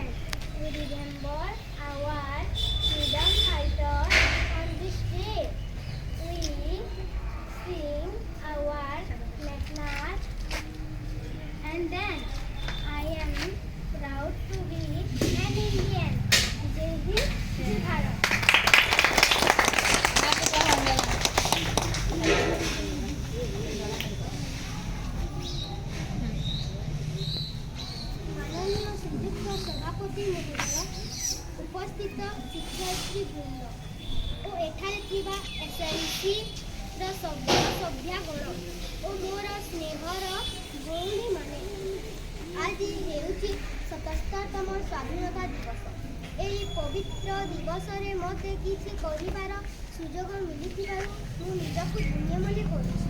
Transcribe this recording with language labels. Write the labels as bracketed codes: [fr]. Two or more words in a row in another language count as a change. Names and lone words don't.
[en] We remember our freedom fighters on this day. We sing our national and then I am proud to be an Indian. Jai Hind, Jai Bharat. [or] ମାନନୀୟ ଶ୍ରୀଯୁକ୍ତ ସଭାପତି ମହୋଦୟ, ଉପସ୍ଥିତ ଶିକ୍ଷାର୍ଥୀ ବୃନ୍ଦ ଓ ଏଠାରେ ଥିବା SLC ର ସଭ୍ୟଗଣ ଓ ମୋର ସ୍ନେହର ଭଉଣୀମାନେ, ଆଜି ହେଉଛି 77ତମ ସ୍ୱାଧୀନତା ଦିବସ। ଏହି ପବିତ୍ର ଦିବସରେ ମୋତେ କିଛି କରିବାର ସୁଯୋଗ ମିଳିଥିବାରୁ ମୁଁ ନିଜକୁ ଧନ୍ୟ ମନେ କରୁଛି।